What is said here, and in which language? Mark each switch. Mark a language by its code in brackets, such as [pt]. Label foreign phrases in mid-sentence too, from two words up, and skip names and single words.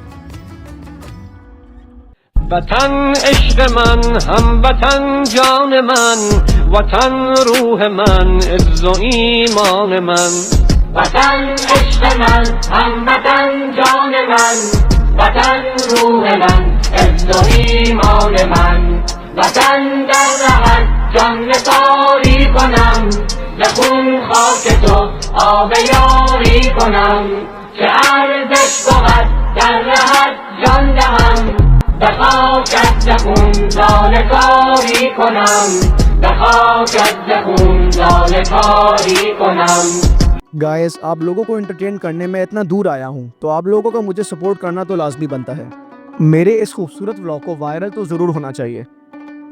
[fa] وطن عشق من، هم وطن جان من، وطن روح من، عزت و ایمان من. وطن عشق من، هم وطن جان من، وطن روح من، عزت و ایمان من. वतन در رهت جان نثاری کنم، به خون خاک تو آب یاری کنم، که ارزش بود در رهت جان دهم، به خاکت زخون لاله کاری کنم، به خاکت زخون لاله کاری کنم। [hi] गाइस, आप लोगों को एंटरटेन करने में इतना दूर आया हूँ तो आप लोगों का मुझे सपोर्ट करना तो लाजमी बनता है। मेरे इस खूबसूरत व्लॉग को वायरल तो ज़रूर होना चाहिए।